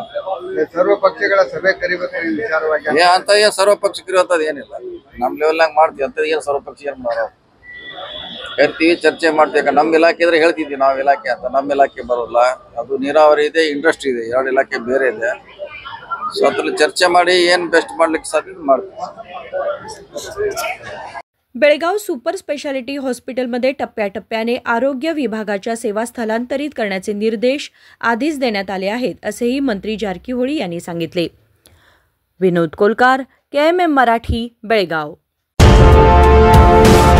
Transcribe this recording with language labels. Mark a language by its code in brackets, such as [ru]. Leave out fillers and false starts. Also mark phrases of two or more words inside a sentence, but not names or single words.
[kn] ಸರ್ವ ಪಕ್ಷಗಳ ಸಭೆ ಕರಿಬೇಕು ವಿಚಾರವಾಗಿ ಅಂತ ಏನ್ ಸರ್ವ ಪಕ್ಷ ಕರಿಯೋಂಥದ್ದು ಏನಿಲ್ಲ, ನಮ್ಮ ಲೆವೆಲ್ನಾಗ ಮಾಡ್ತೀವಿ ಅಂತ ಏನ್ ಸರ್ವ ಪಕ್ಷ ಏನ್ ಮಾಡೋ ಕರಿತೀವಿ, ಚರ್ಚೆ ಮಾಡ್ತೀವಿ। ಯಾಕಂದ್ರೆ ನಮ್ಮ ಇಲಾಖೆ ಇದ್ರೆ ಹೇಳ್ತಿದ್ವಿ ನಾವು ಇಲಾಖೆ ಅಂತ, ನಮ್ಮ ಇಲಾಖೆ ಬರೋಲ್ಲ, ಅದು ನೀರಾವರಿ ಇದೆ, ಇಂಡಸ್ಟ್ರಿ ಇದೆ, 2 ಇಲಾಖೆ ಬೇರೆ ಇದೆ। ಸೊ ಅದ್ರಲ್ಲಿ ಚರ್ಚೆ ಮಾಡಿ ಏನ್ ಬೆಸ್ಟ್ ಮಾಡ್ಲಿಕ್ಕೆ ಸಾಧ್ಯ ಮಾಡ್ತೀವಿ। [mr] बेळगाव सुपर स्पेशालिटी हॉस्पिटलमध्ये टप्प्याटप्प्याने आरोग्य विभागाच्या सेवा स्थलांतरित करण्याचे निर्देश आधीच देण्यात आले आहेत, असेही मंत्री जारकिहोळी यांनी सांगितले। विनोद कोलकार, KMM मराठी, बेळगाव।